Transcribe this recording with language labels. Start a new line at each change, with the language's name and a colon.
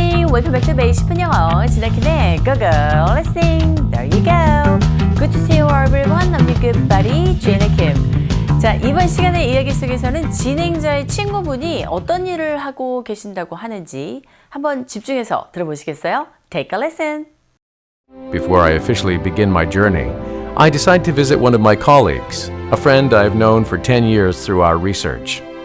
English: welcome back to
Korean: 베이10분 영어 진학팀의
English: Go Go Listening. There you go. Good to see you everyone. I'm your good buddy, Jenna Kim.
Korean: 자, 이번 시간의 이야기 속에서는 진행자의 친구분이 어떤 일을 하고 계신다고 하는지 한번 집중해서 들어보시겠어요?
English: Take a listen. Before I officially begin my journey, I decide to visit one of my colleagues, a friend I've known for 10 years through our research.